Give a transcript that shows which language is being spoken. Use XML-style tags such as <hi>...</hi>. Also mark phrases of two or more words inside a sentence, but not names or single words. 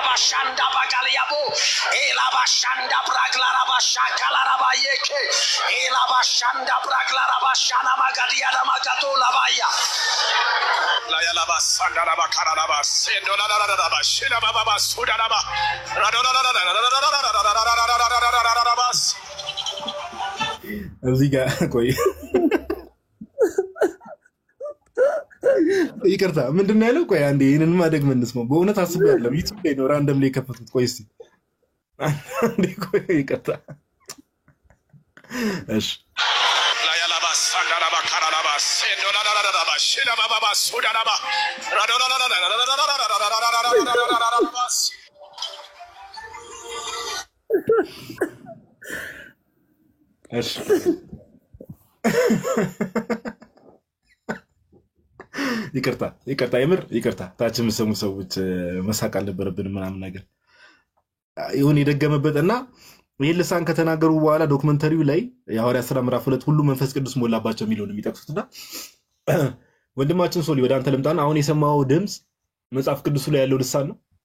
<am>bashanda bagaliabo ela bashanda braglara bashakala bayeke ela bashanda braglara bashana magadia da magato labaya la ya la basanda la bakara la basendo la la la bashila baba basuda la ba bas እዚህ ጋር ቆይ ይቅርታ ምንድነው ያለው? ቆይ አንዴ ይሄንን ማደግ ምንስመው በእውነት አስቡ ያለው ዩቲዩብ ላይ ነው ራንደም ላይ ከፈቱት። ቆይ እስቲ አንዴ ቆይ ይቅርታ። እሺ la ya la basanda la bakara la basendo la la la bashila baba basuda la ba bas እሺ ይቅርታ የምር ይቅርታ። ታች የምሰሙ ሰዎች መሳቅ አልነበረብንም ምናምን ነገር ይሁን የደገመበትና ይህን ልሳን ከተናገሩ በኋላ ዶክመንተሪው ላይ የሐዋርያት ሥራ ምዕራፍ 2 ሁሉ መንፈስ ቅዱስ ሞላባቸው የሚለውን የሚጠቅሱትና ወንድማችን ሶሊ ወደ አንተ ልምጣና አሁን የሰማው ድምፅ መጽሐፍ ቅዱሱ ላይ ያለው ልሳን ነው?</am>